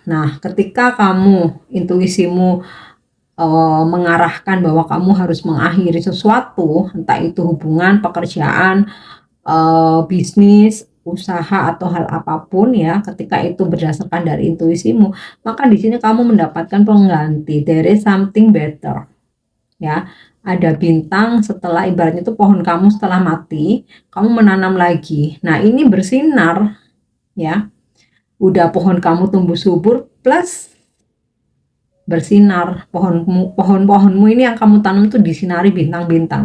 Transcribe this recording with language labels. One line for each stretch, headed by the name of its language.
Indonesian: Nah, ketika kamu intuisimu mengarahkan bahwa kamu harus mengakhiri sesuatu, entah itu hubungan, pekerjaan, bisnis, usaha atau hal apapun ya, ketika itu berdasarkan dari intuisimu, maka di sini kamu mendapatkan pengganti.
English: There is something better ya.
Indonesian: Ada bintang setelah, ibaratnya itu pohon kamu setelah mati, kamu menanam lagi. Nah, ini bersinar ya. Udah pohon kamu tumbuh subur plus bersinar, pohon-pohonmu ini yang kamu tanam tuh disinari bintang-bintang.